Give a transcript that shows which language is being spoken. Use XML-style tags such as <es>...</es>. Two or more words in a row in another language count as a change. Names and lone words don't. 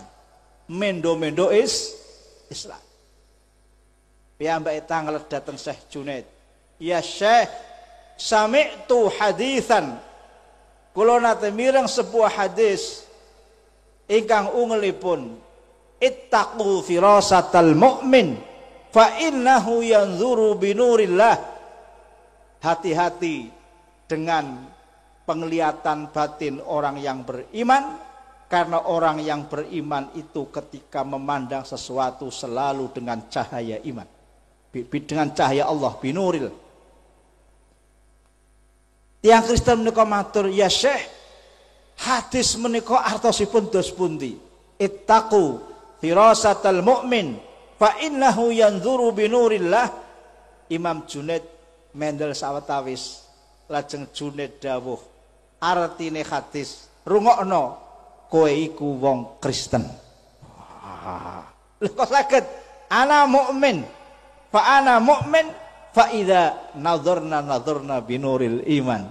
<jv>Mendo-mendo Islam. Piyambake tanglet dateng Syekh Junaid.</jv> <ar>يا شيخ سمعت حديثا.</ar> <jv>Kula nate mireng sebuah hadis ingkang ungelipun</jv> <ar>اتقوا فراسة المؤمن فإنه ينظر بنور الله.</ar> <id>Hati-hati dengan penglihatan batin orang yang beriman, karena orang yang beriman itu ketika memandang sesuatu selalu dengan cahaya iman, dengan cahaya Allah,</id> <ar>binuril.</ar> <jv>Tiang Kristen menika matur, ya Syekh, hadis menika artosipun dos pundi?</jv> <ar>اتقوا فراسة المؤمن فإنه ينظر بنور الله.</ar> <jv>Imam Junaid mendel sawetawis, lajeng Junaid dawuh, artine hadis, rungokno, kowe iku wong Kristen. Lha kok saged</jv> <ar>أنا مؤمن فأنا مؤمن فإذا نظرنا بنور الإيمان.</ar>